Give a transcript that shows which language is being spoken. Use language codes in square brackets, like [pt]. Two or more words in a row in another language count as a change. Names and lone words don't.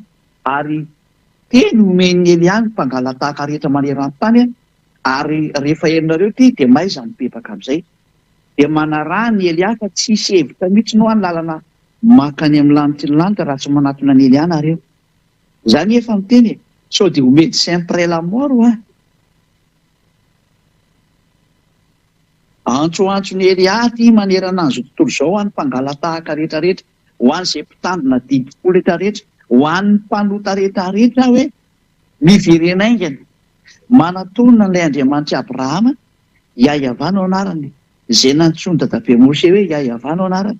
[mg] Ary teny omeny ely ihany mpangalatahaka rehetra maneran-tany. Ary rehefa herinareo ty dia maiza mibebaka amin'izay. Dia manaraha ny ely hafa tsisy hevitra mihitsy no any lalana makany amin'ny lanitra ny lanitra raha tsy manatona ny ely ihany areo. Izany efa miteny sao dia ho [fr] médecin après la mort [mg] antsoantso ny ely aty manerana an'izao tontolo izao ho an'ny mpangalatahaka rehetrarehetra, ho an'izay mpitandrina didikolo rehetrarehetra, ho an'ny mpanota rehetrarehetra hoe miverenaingana manatonina ilay Andriamanitra Abrahama Iaiavano anarany, izay nantsoiny dadabe Mose hoe Iaiavano anarany.